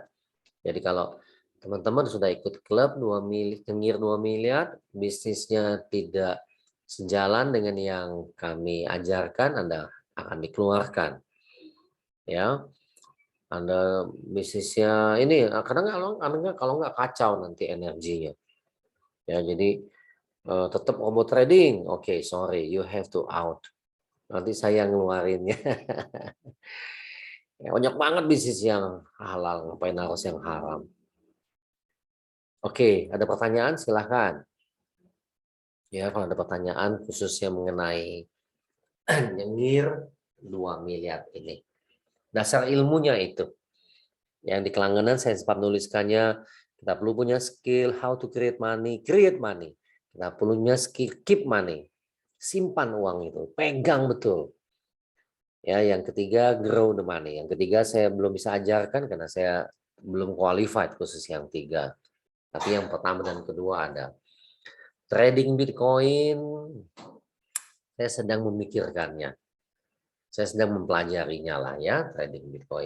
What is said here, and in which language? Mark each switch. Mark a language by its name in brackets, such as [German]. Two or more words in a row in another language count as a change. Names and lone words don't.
[Indonesian] Jadi kalau teman-teman sudah ikut klub 2 miliar, Nyengir 2 miliar, bisnisnya tidak sejalan dengan yang kami ajarkan, Anda akan dikeluarkan. Ya, Anda bisnisnya ini kadang kalau nggak kacau nanti energinya. Ya, jadi tetap robot trading. Oke, [English] sorry, you have to out. [Indonesian] Nanti saya ngeluarinnya. Ya, banyak banget bisnis yang halal, ngapain harus yang haram. Oke, ada pertanyaan silahkan. Ya, kalau ada pertanyaan khususnya mengenai nyengir 2 miliar ini. Dasar ilmunya itu. Yang di Kelangenan saya sempat nuliskannya, kita perlu punya skill [English] how to create money, create money. [Indonesian] Kita perlunya skill [English] keep money. [Indonesian] Simpan uang itu, pegang betul. Ya, yang ketiga [English] grow the money. [Indonesian] Yang ketiga saya belum bisa ajarkan karena saya belum qualified khusus yang tiga. Tapi yang pertama dan kedua ada. Trading Bitcoin, saya sedang memikirkannya. Saya sedang mempelajarinya lah ya, trading Bitcoin.